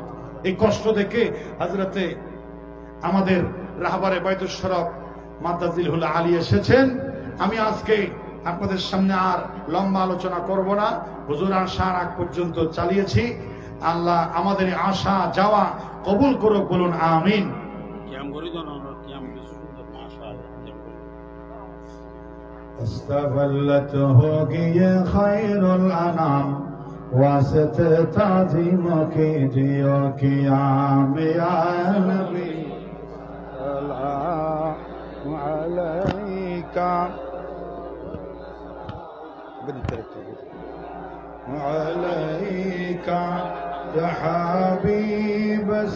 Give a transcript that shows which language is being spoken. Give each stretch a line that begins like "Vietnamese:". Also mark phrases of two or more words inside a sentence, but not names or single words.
Bangla: এই কষ্ট দেখে হযরতে আমাদের রাহবারে বাইতুশ শরফ মাদ্দাজিলহুল আলী এসেছেন। আমি আজকে আপনাদের সামনে আর লম্বা আলোচনা করব না, হুজুর আসার আগ পর্যন্ত চালিয়েছি। আল্লাহ আমাদের আশা যাওয়া কবুল করুক, বলুন আমিন।
Urdu: استفلت ہوگی خیر الانام واسطے تعظیم کیجیو قیام
Arabic: یا نبی سلام علیکہ علیکہ یا حبیب